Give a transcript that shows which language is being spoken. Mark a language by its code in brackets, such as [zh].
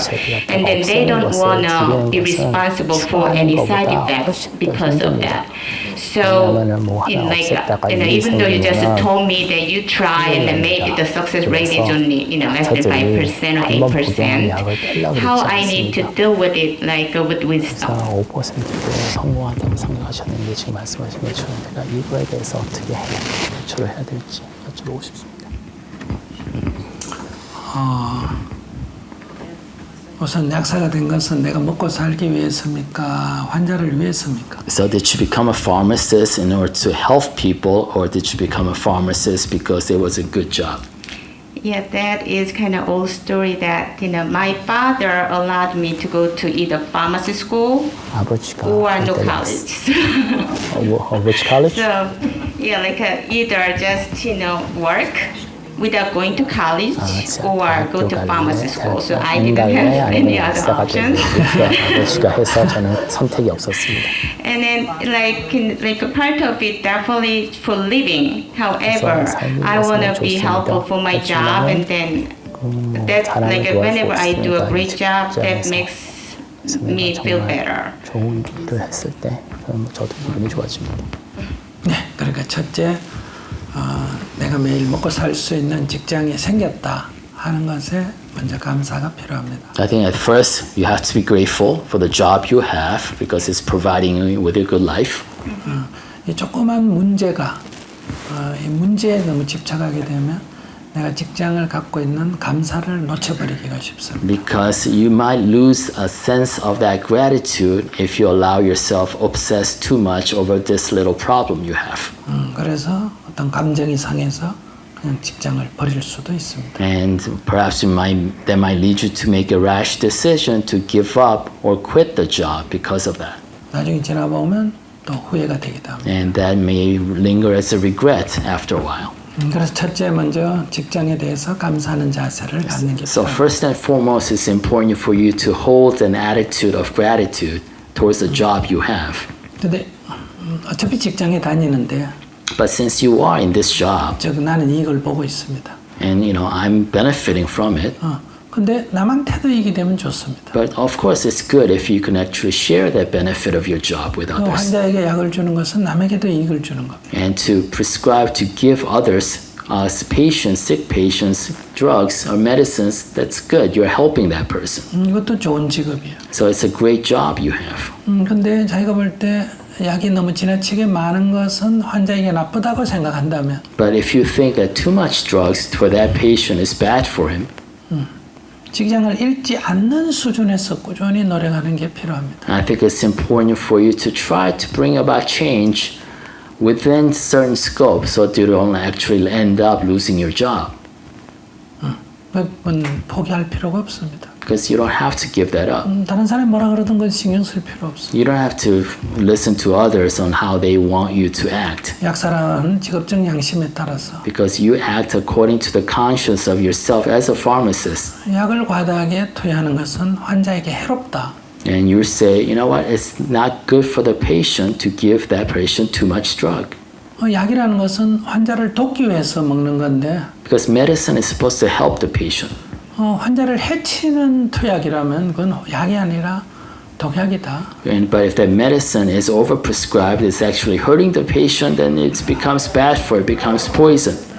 [en] And then they don't want to be responsible for any side effects because of that. So, even though you just told me that you try and then maybe the success rate is only, less than 5% or 8%, how I need to deal with it, with wisdom. [ko] 5%로 성공한다고 생각하셨는데 지금 말씀하신 것처럼 내가 이거에 대해서 어떻게 조처를 해야 될지 여쭤보고 싶습니다. 우선 약사가 된 것은 내가 먹고 살기 위해서입니까? 환자를 위해서입니까? [en] So did you become a pharmacist in order to help people, or did you become a pharmacist because it was a good job? Yeah, that is kind of old story that, my father allowed me to go to either pharmacy school or no college. Which college? So, either just, work without going to college or go to pharmacy school. So I didn't have any other options. [ko] 아버지가 해서 저는 선택이 없었습니다. [en] And then like a part of it definitely for living. However, I want to be helpful for my job, and then that whenever I do a great job, that makes me feel better. [ko] 좋은 일을 했을 때 저도 기분이 좋아집니다. 네, 그러니까 첫째. 내가 매일 먹고 살 수 있는 직장이 생겼다 하는 것에 먼저 감사가 필요합니다. [en] I think at first you have to be grateful for the job you have because it's providing you with a good life. [ko] 이 조그만 문제가 이 문제에 너무 집착하게 되면 내가 직장을 갖고 있는 감사를 놓쳐버리기가 쉽습니다. [en] Because you might lose a sense of that gratitude if you allow yourself obsess too much over this little problem you have. [ko] 그래서 어떤 감정이 상해서 그냥 직장을 버릴 수도 있습니다. [en] And perhaps that might lead you to make a rash decision to give up or quit the job because of that. [ko] 나중에 지나보면 또 후회가 되기도 합니다. [en] And that may linger as a regret after a while. [ko] 그래서 첫째 먼저 직장에 대해서 감사하는 자세를 갖는 게 [en] So first and foremost, it's important for you to hold an attitude of gratitude towards the job you have. [ko] 근데 어차피 직장에 다니는데 [en] But since you are in this job, [ko] 나는 이걸 보고 있습니다. [en] and I'm benefiting from it, [ko] 근데 남한테도 이익이 되면 좋습니다. [en] But of course, it's good if you can actually share that benefit of your job with 그 others. [ko] 환자에게 약을 주는 것은 남에게도 이익을 주는 겁니다. [en] And to prescribe, to give others, patients, sick patients, drugs or medicines, that's good. You're helping that person. [ko] 이것도 좋은 직업이에요. [en] So it's a great job you have. [ko] 근데 자기가 볼 때 약이 너무 지나치게 많은 것은 환자에게 나쁘다고 생각한다면 [en] But if you think that too much drugs for that patient is bad for him, [ko] 직장을 잃지 않는 수준에서 꾸준히 노력하는 게 필요합니다. [en] I think it's important for you to try to bring about change within certain scope so that you don't actually end up losing your job. [ko] 그건 포기할 필요가 없습니다. [en] Because you don't have to give that up. [ko] 다른 사람이 뭐라 그러든 건 신경 쓸 필요 없어요. [en] You don't have to listen to others on how they want you to act. [ko] 약사라는 직업적 양심에 따라서 [en] Because you act according to the conscience of yourself as a pharmacist. [ko] 약을 과다하게 투여하는 것은 환자에게 해롭다. [en] And you say, you know what, it's not good for the patient to give that patient too much drug. [ko] 약이라는 것은 환자를 돕기 위해서 먹는 건데 [en] Because medicine is supposed to help the patient. [ko] 환자를 해치는 투약이라면 그건 약이 아니라 독약이다. [en] But if that medicine is overprescribed, it's actually hurting the patient, then it becomes bad for it, becomes poison.